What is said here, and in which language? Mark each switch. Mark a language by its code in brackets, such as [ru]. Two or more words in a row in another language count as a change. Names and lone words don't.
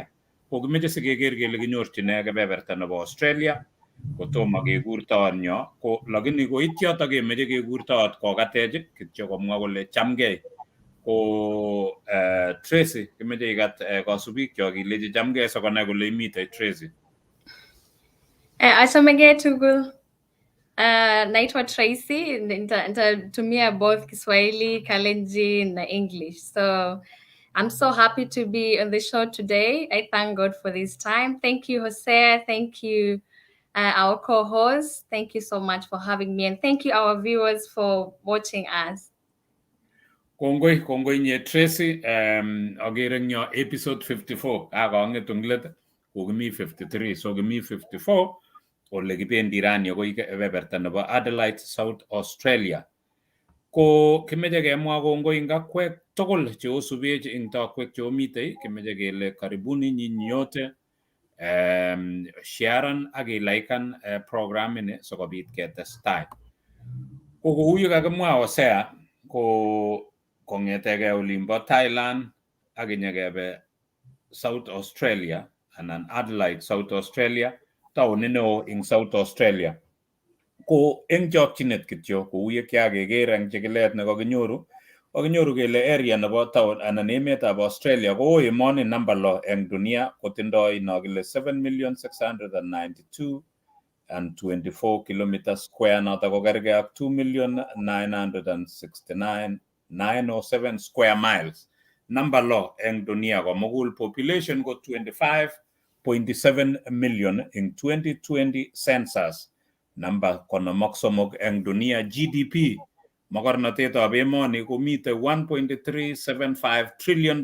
[kln] Kokimeche sikeker kele kinyorchine kebeberta nebo Australia kotomo kekur taonyo ko lakini koit yotok kemeche kekur taot kokatech kityo komwa kole chamgei. Ko Tracy kimeche ikat kasubik chok ilechi chamgei sikonai kole imite Tracy. Asomegei tugul. [sw] Naitwa Tracy, nitatumia both Kiswahili, Kalenjin na English. [en] So I'm so happy to be on the show today. I thank God for this time. Thank you, Jose. Thank you, our co-host. Thank you so much for having me. And thank you, our viewers, for watching us. [kln] Kongoi nye Tracy, agere nyo episode 54. Kakang'et eng let kokimi 53. So kimi 54 ole kibendi rani akoi kebeberta nebo Adelaide, South Australia. Ko kimeche kemwa kongoi ngakwek tugul cheosubech ing tokwek cheomitei, kimeche kele [sw] karibuni nyinyi nyote, [kln] sharean ak ilaikan programini sikobit ketestai. Ko kou ye kakimwa Hosea, ko kongetege olimbo Thailand ak inyekebe South Australia anan Adelaide, South Australia, taonit neo ing South Australia. Ko eng chokchinet kityo kou ye kiakeker eng chikilet nekakinyoru, kakinyoru kele area nebo town anan emetab Australia ko emoni namba 6 eng dunia, kotindoi kile 7,692,024 [en] kilometers square, [kln] noto ko kerge ak 2,969,907 [en] square miles. [kln] Namba 6 eng dunia komugul. Population ko 25.7 million eng 2020 census. Namba 53 eng dunia. GDP mogornotetab emoni komite $1.375 trillion.